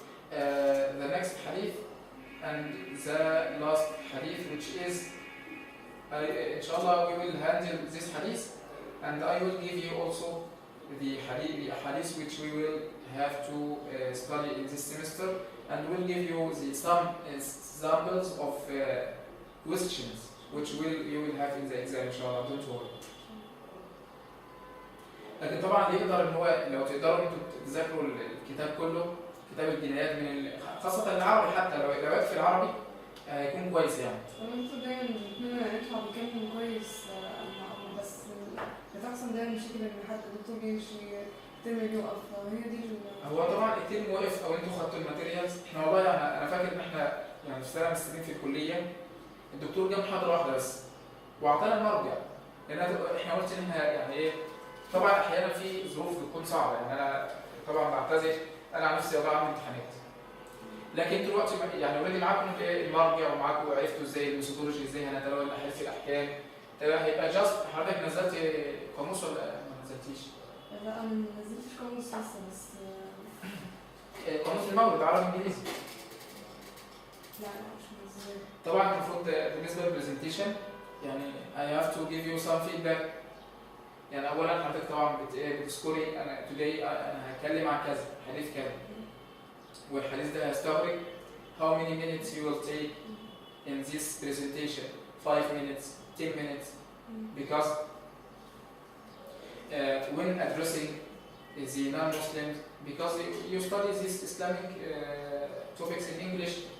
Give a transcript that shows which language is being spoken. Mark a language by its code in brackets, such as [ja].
[en] The next hadith and the last hadith, which is inshallah we will handle this hadith, and I will give you also the hadith which we will have to study in this semester, and we'll give you some examples of questions which you will have in the exam inshallah. Don't worry. [ar] لكن طبعا يقدر ان هو لو تقدروا انتوا تذاكروا الكتاب كله، كتاب الجنايات خاصة العربي، حتى لو في العربي هيكون كويس يعني. المفروض دايما نطلع بكلام كويس، بس بتحصل دايما مشكلة ان حد الدكتور يمشي الترم يوقف، هي دي هو طبعا الترم وقف او انتوا خدتوا الماتيريالز. احنا والله انا فاكر ان احنا في سنة مستنيين في الكلية الدكتور جاب محاضرة واحدة بس واعطانا المرجع، لان احنا قلت ان احنا ايه، طبعا احيانا في ظروف بتكون صعبه، انا طبعا بعتذر، انا عن نفسي اضيع عندي امتحانات، لكن دلوقتي اوريدي معاكم المرجع ومعاكم عرفتوا ازاي الميثودولوجي، ازاي هنتناول الاحاديث الاحكام. هيبقى جاست حضرتك نزلت قاموس ولا ما نزلتيش؟ لا انا ما نزلتش قاموس لسه، بس قاموس المورد عربي انجليزي. لا مش منزله. طبعا المفروض بالنسبه للبرزنتيشن [en] I have to give you some feedback. [ar] اولا حضرتك طبعا بتذكري انا today انا هتكلم عن كذا حديث كذا، والحديث ده هيستغرق [en] how many minutes you will take in this presentation, 5 minutes, 10 minutes, because when addressing the non-Muslims, because you study these Islamic topics in English